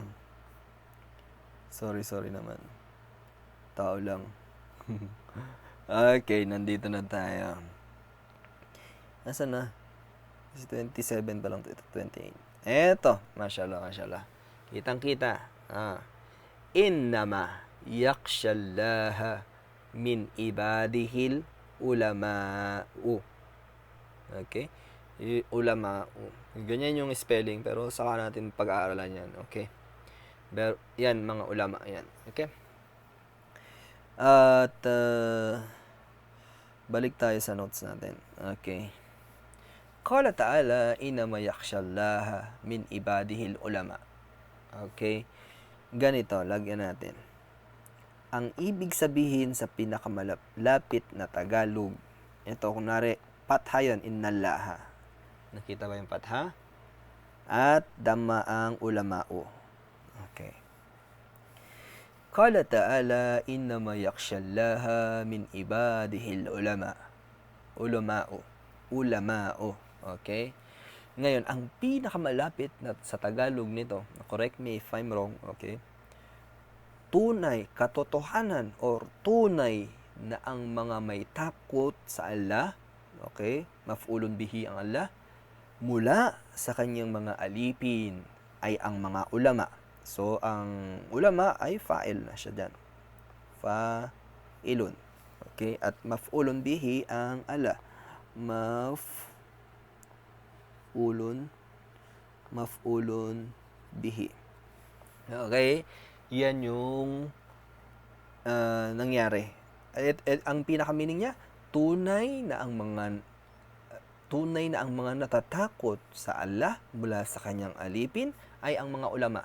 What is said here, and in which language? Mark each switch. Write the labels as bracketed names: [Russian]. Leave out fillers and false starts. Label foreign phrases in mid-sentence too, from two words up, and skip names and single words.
[Filipino] Sorry naman. Tao lang. Okay, nandito na tayo. Nasaan na? 27 pa lang ito, 28. Eto, mashallah. Kitang-kita. [Arabic] إنما يخشى الله من عباده العلماء. [Filipino] Okay? Ulama'u. Ganyan yung spelling, pero saka natin pag-aaralan yan. Okay? Pero, yan, mga ulama, yan. Okay? At, balik tayo sa notes natin. [Arabic] Okay. قال تعالى إنما يخشى الله من عباده العلماء. [Filipino] Okay? Ganito, lagyan natin. Ang ibig sabihin sa pinakamalapit na Tagalog, ito, kunwari, patha yun, innallaha. Nakita ba yung patha? At dhamma ang ulama'u. Okay. [Arabic] قال تعالى إنما يخشى الله من عباده العلماء. Ulama'u. [Filipino] Okay? Ngayon, ang pinakamalapit na sa Tagalog nito, [English] correct me if I'm wrong, [Filipino] okay? Tunay, katotohanan, or tunay na ang mga may takot sa Allah, okay? [Arabic] مفعول به [Filipino] ang Allah, mula sa kanyang mga alipin ay ang mga ulama. So, ang ulama ay fa'il na siya dyan. Fa'ilun. Okay? At [Arabic] مفعول به [Filipino] ang Allah. [Arabic] مفعول به. [Filipino] Okay? Yan yung nangyari. Ang pinaka-meaning niya, tunay na ang mga natatakot sa Allah mula sa kanyang alipin ay ang mga ulama.